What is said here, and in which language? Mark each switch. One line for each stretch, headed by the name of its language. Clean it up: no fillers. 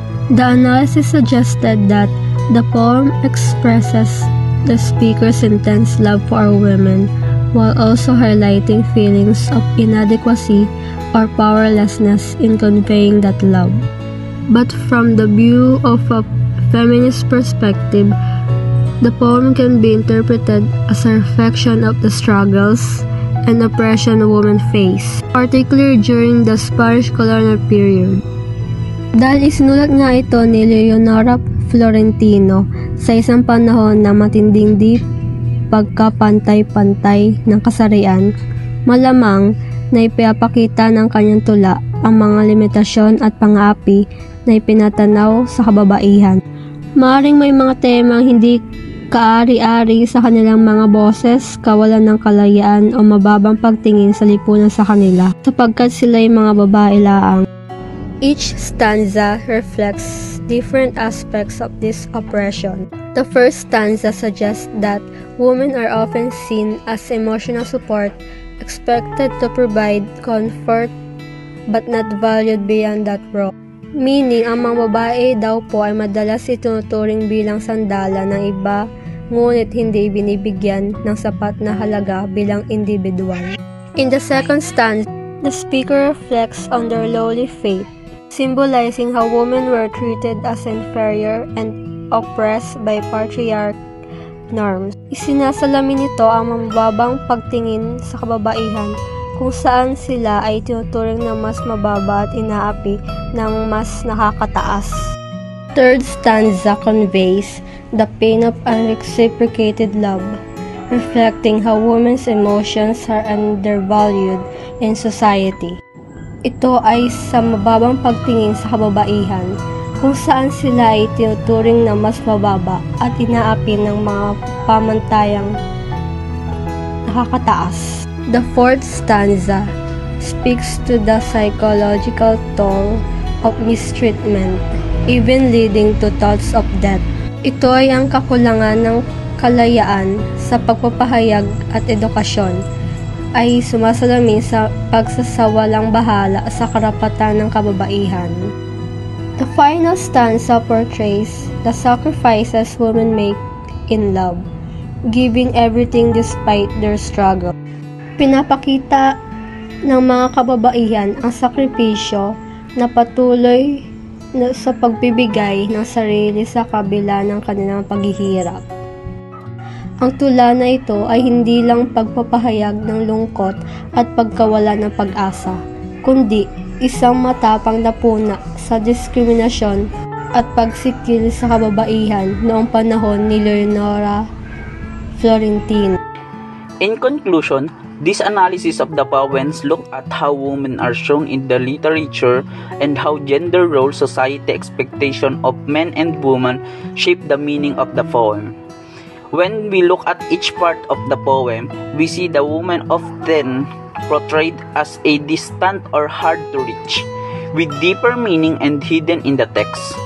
English: The analysis suggested that the poem expresses the speaker's intense love for our women, while also highlighting feelings of inadequacy or powerlessness in conveying that love. But from the view of a feminist perspective, the poem can be interpreted as a reflection of the struggles and oppression women face, particularly during the Spanish colonial period.
Filipino: Dahil isinulat nga ito ni Leonora Florentino sa isang panahon na matinding di pagkapantay-pantay ng kasarian, malamang na ipapakita ng kanyang tula ang mga limitasyon at pang-aapi na ipinatanaw sa kababaihan. Maaaring may mga temang hindi kaari-ari sa kanilang mga boses, kawalan ng kalayaan o mababang pagtingin sa lipunan sa kanila, sapagkat sila'y mga babae laang.
English: Each stanza reflects different aspects of this oppression. The first stanza suggests that women are often seen as emotional support, expected to provide comfort, but not valued beyond that role.
Filipino: Meaning, ang mga babae daw po ay madalas itinuturing bilang sandala ng iba, ngunit hindi binibigyan ng sapat na halaga bilang individual.
English: In the second stanza, the speaker reflects on their lowly fate, symbolizing how women were treated as inferior and oppressed by patriarch norms.
Filipino: Isinasalamin nito ang mababang pagtingin sa kababaihan, kung saan sila ay tinuturing na mas mababa at inaapi ng mas nakakataas.
English: third stanza conveys the pain of unreciprocated love, reflecting how women's emotions are undervalued in society.
Filipino: Ito ay sa mababang pagtingin sa kababaihan, kung saan sila ay tinuturing na mas mababa at inaapi ng mga pamantayang nakakataas.
English: The fourth stanza speaks to the psychological toll of mistreatment, even leading to thoughts of death.
Filipino: Ito ay ang kakulangan ng kalayaan sa pagpapahayag at edukasyon ay sumasalamin sa pagsasawalang bahala sa karapatan ng kababaihan.
English: The final stanza portrays the sacrifices women make in love, giving everything despite their struggle.
Filipino: Pinapakita ng mga kababaihan ang sakripisyo na patuloy sa pagbibigay ng sarili sa kabila ng kanilang paghihirap. Ang tula na ito ay hindi lang pagpapahayag ng lungkot at pagkawala ng pag-asa, kundi isang matapang na puna sa diskriminasyon at pagsikil sa kababaihan noong panahon ni Leonora Florentino.
English: In conclusion, this analysis of the poems look at how women are shown in the literature and how gender role, society expectation of men and women shape the meaning of the poem. When we look at each part of the poem, we see the woman often portrayed as a distant or hard to reach, with deeper meaning and hidden in the text.